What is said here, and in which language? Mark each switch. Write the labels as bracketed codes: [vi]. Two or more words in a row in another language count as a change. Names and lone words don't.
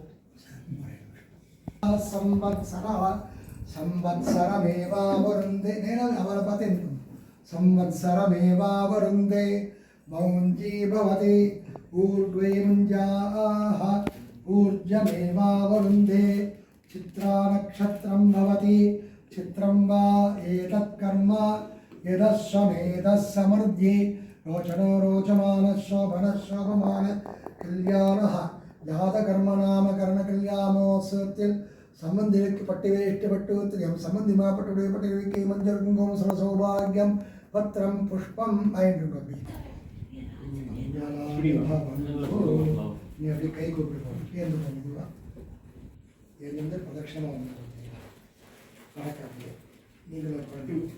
[sa] संवत्सरः संवत्सरमेवावरुन्धे संवत्सरमेवावरुन्धे मौञ्जी भवति ऊर्ध्वे मुञ्जाः ऊर्जमेवावरुन्धे चित्रानक्षत्रं भवति चित्रं वा एतत् कर्म यदश्वमेधः समृद्धि रोचनो रोचमानः शोभनः शोभमान कल्याणः [ta] ஜாதகர்மநாமகரணகல்யாணமோத்சவத்தில் சம்பந்திக்கு பட்டிவேஷ்டப்பட்டு சம்பந்திமாப்பட்டுடைய பட்டிவைக்கு மஞ்சள் குங்குமம் சர சௌபாகியம் பத்திரம் புஷ்பம் ஐந்து நீ அப்படி கை கூப்பிட்டு ஏந்து பண்ணிடுவா ஏந்து பிரதட்சணம் வந்து வணக்கம் நீங்களும் குழந்தை